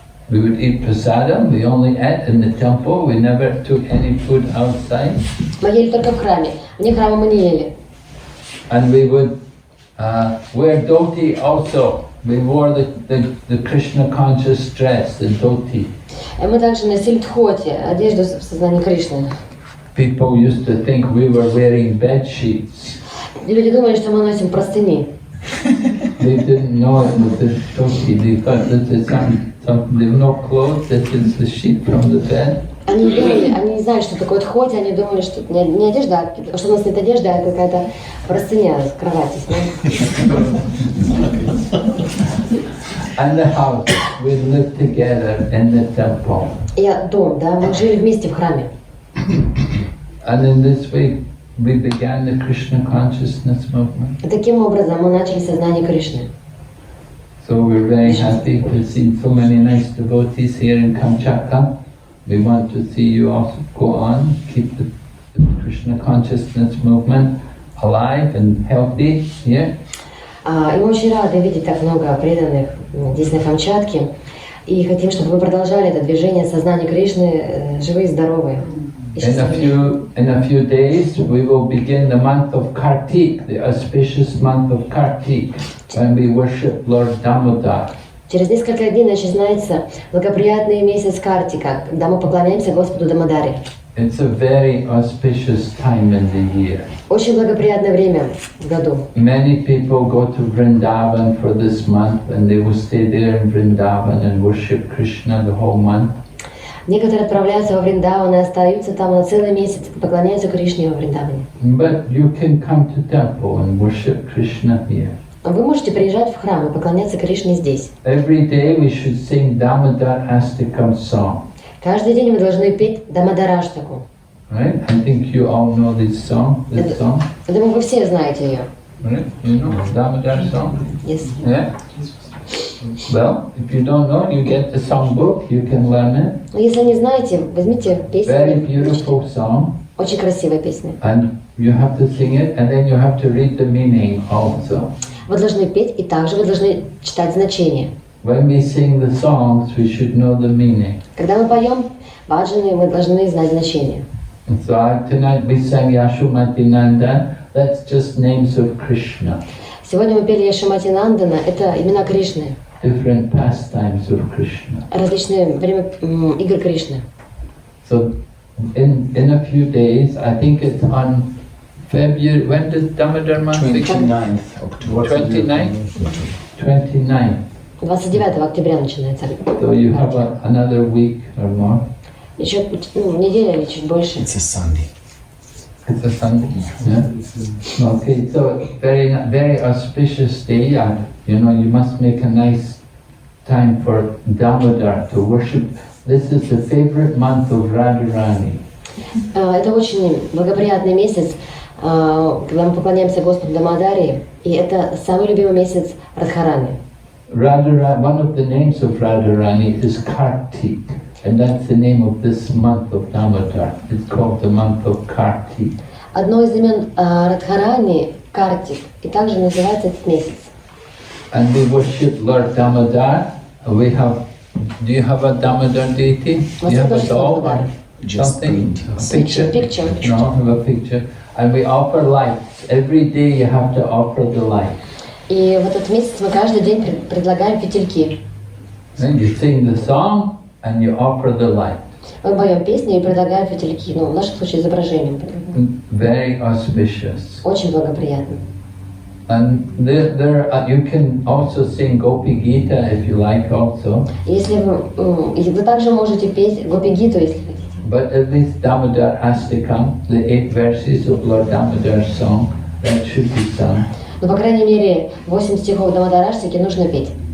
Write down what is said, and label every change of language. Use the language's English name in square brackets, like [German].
[English] We would eat prasadam, we only ate in the temple, we never took any food outside. [Russian] Мы ели только в храме, вне храма мы не ели. [English] And we would wear dhoti also. We wore the Krishna conscious dress, the dhoti. [Russian] И мы также носили дхоти, одежду в сознании Кришны. [English] People used to think we were wearing bed sheets. [Russian] И люди думали, что мы носим простыни. [English] They didn't know it was the dhoti. They thought this is there were no clothes, this is the sheet from the bed. [Russian] Они не знали, что такое дхоти, они думали, что не одежда, что у нас нет одежды, а какая-то простыня с кровати. [English] And the house, we lived together in the temple. [Russian] И дом, да, мы жили вместе в храме. [English] And in this way, we began the Krishna consciousness movement. [Russian] И таким образом мы начали сознание Кришны. [English] So we're very happy to see so many nice devotees here in Kamchatka. We want to see you also go on, keep the Krishna consciousness movement alive and healthy here. [Russian] И мы очень рады видеть так много преданных здесь на Камчатке. И хотим, чтобы вы продолжали это движение сознания Кришны живые и здоровые. [English] In a few days we will begin the month of Kartik, the auspicious month of Kartik, when we worship Lord Damodar. [Russian] Через несколько дней начинается благоприятный месяц Картика, когда мы поклоняемся Господу Дамодаре. [English] It's a very auspicious time in the year. [Russian] Очень благоприятное время в году. [English] Many people go to Vrindavan for this month and they will stay there in Vrindavan and worship Krishna the whole month. [Russian] Некоторые отправляются во Вриндаван и остаются там на целый месяц, поклоняются Кришне во Вриндаване. [English] But you can come to temple and worship Krishna here. [Russian] Вы можете приезжать в храм и поклоняться Кришне здесь. [English] Every day we should sing Damodar Astakam song. [Russian] Каждый день мы должны петь Дамодараштаку. [English] Right? I think you all know this song. [Russian] Я думаю, вы все знаете ее. [English] Right? You know Damodar song? Yes. Yeah? Well, if you don't know, you get the song book, you can learn it. [Russian] Но если не знаете, возьмите песню. [English] Very beautiful song. [Russian] Очень красивая песня. [English] And you have to sing it, and then you have to read the meaning also. [Russian] Вы должны петь, и также вы должны читать значение. [English] When we sing the songs, we should know the meaning. [Russian] Когда мы поем баджаны, мы должны знать значение. [English] And so tonight we sang Яшоматинандана. That's just names of Krishna. [Russian] Сегодня мы пели Яшоматинандана, это имена Кришны. [English] Different pastimes of Krishna. [Russian] Различные время игр Кришны. [English] So in a few days, I think it's on February, when does Damodar month begin? 29th October. 29th. [Russian] 29 октября начинается. [English] So you have another week or more. [Russian] Еще неделя или чуть больше. [English] It's a Sunday. It's a Sunday. Yeah. Okay, so very auspicious day. You know, you must make a nice time for Damodar to worship. This is the favorite month of Radharani. [Russian] Это очень благоприятный месяц, когда мы поклоняемся Господу Дамодаре, и это самый любимый месяц Радхарани. [English] One of the names of Radharani is Kartik, and that's the name of this month of Damodar. It's called the month of Kartik. [Russian] Одно из имен Радхарани – Картик, и также называется этот месяц. [English] And we worship Lord Damodar. We have. Do you have a Damodar deity? Do you have a doll or Just something? paint. A picture? Picture. No, I have a picture. And we offer lights. Every day you have to offer the light. [Russian] И в этот месяц мы каждый день предлагаем фитильки. [English] Then you sing the song and you offer the light. [Russian] Мы поем песни и предлагаем фитильки, в нашем случае изображением. [English] Very auspicious. [Russian] Очень благоприятно. [English] And you can also sing Gopi Gita if you like also. [Russian] Если вы также можете петь Гопи-гиту, если хотите. [English] But at least Damodar Astakam, the 8 verses of Lord Damodar's song, that should be sung. [Russian] Но, по крайней мере, 8 стихов Дамодараштаки нужно петь.